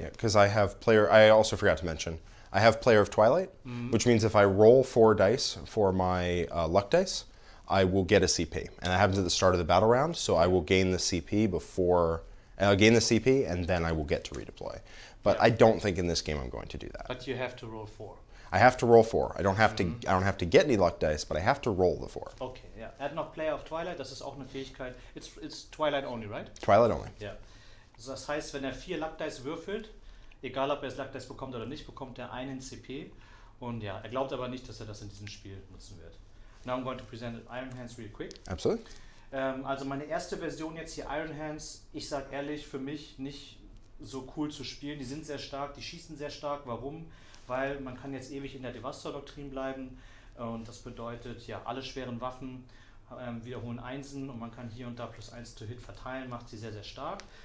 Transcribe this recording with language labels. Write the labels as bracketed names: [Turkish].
[English] Yeah, because I also forgot to mention, I have Player of Twilight, which means if I roll 4 dice for my luck dice, I will get a CP. And that happens at the start of the battle round, so I will gain the CP and then I will get to redeploy. But I don't think in this game I'm going to do that. But you have to roll 4. I have to roll 4. I don't have to get any luck dice, but I have to roll the 4. [German] Okay, ja. Er hat noch Player of Twilight, das ist auch eine Fähigkeit. [English] It's Twilight only, right? Twilight only. [German] Ja. Also das heißt, wenn er 4 Luck Dice würfelt, egal ob er das Luck Dice bekommt oder nicht, bekommt er einen CP. Und ja, er glaubt aber nicht, dass er das in diesem Spiel nutzen wird. [English] Now I'm going to present Iron Hands real quick. Absolutely. [German] Also meine erste Version jetzt hier, Iron Hands, ich sag ehrlich, für mich nicht so cool zu spielen. Die sind sehr stark, die schießen sehr stark. Warum? Weil man kann jetzt ewig in der Devastor-Doktrin bleiben und das bedeutet, ja, alle schweren Waffen wiederholen Einsen und man kann hier und da +1 to Hit verteilen, macht sie sehr, sehr stark.